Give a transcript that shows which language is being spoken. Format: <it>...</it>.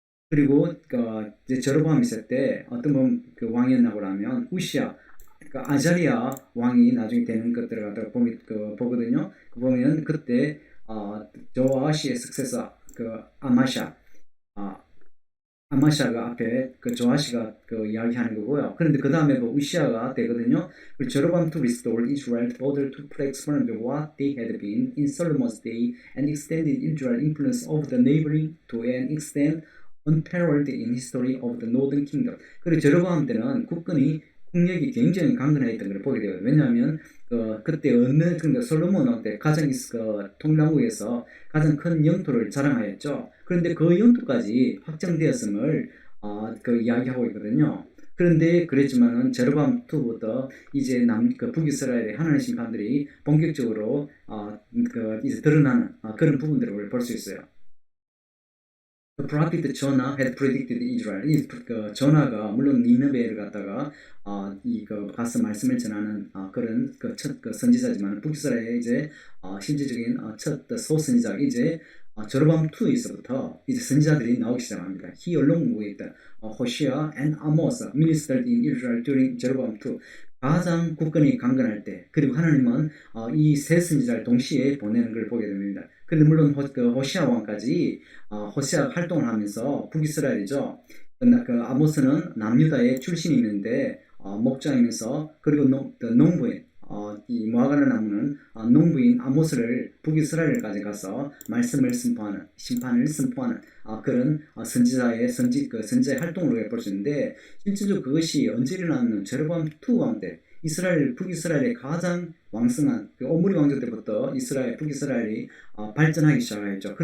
<ko>그리고 이제 제로보암 있을 때 어떤 분 그 왕이었나고 하면 우시아 아자리아 왕이 나중에 되는 것들을 갖다가 보거든요. 보면 그때 조아시의 석세서 아마샤 아마샤가 앞에 조아시가 이야기하는 거고요. 그런데 그 다음에 우시아가 되거든요.</ko> <en>제로밤 to restore Israel's order to expand what they had been in Solomon's day and extended Israel's influence over the neighboring to an extent unparalleled in history of the Northern Kingdom.</en> <ko>그리고 제로밤 때는 국력이 굉장히 강건했던 걸 보게 돼요. 왜냐하면 그때 어느 솔로몬 왕 때 가장 통일왕국에서 가장 큰 영토를 자랑하였죠. 그런데 그 영토까지 확장되었음을 이야기하고 있거든요. 그런데 그랬지만은 제로밤 2부터 이제 북이스라엘의 하나님의 심판들이 본격적으로 이제 드러나는 그런 부분들을 볼 수 있어요.</ko> <en>The prophet Jonah had predicted Israel.</en> <ko>조나가 물론 니느베를 갖다가 가서 말씀을 전하는 그런 첫 선지자지만 북이스라엘의 이제 실질적인 첫 소선지자 이제 제로밤 2에서부터 이제 선지자들이 나오기 시작합니다.</ko> <en>He along with Hosea and Amos ministered in Israel during 제로밤 2.</en> <ko>가장 국권이 강건할 때 그리고 하나님은 이 세 선지자를 동시에 보내는 걸 보게 됩니다. 근데 물론 호시아 왕까지 호시아가 활동을 하면서 북이스라엘이죠. 아모스는 남유다의 출신이 있는데 목자이면서 그리고 농부인 이 모아가는 나무는 농부인 아모스를 북이스라엘까지 가서 말씀을 선포하는 심판을 선포하는 그런 선지자의 선지자의 활동으로 볼 수 있는데 실질적으로 그것이 언제 일어났는 제로보암 2 왕 때 북이스라엘의 가장 왕성한 오므리 왕조 때부터 북이스라엘이 발전하기 시작했죠.</ko>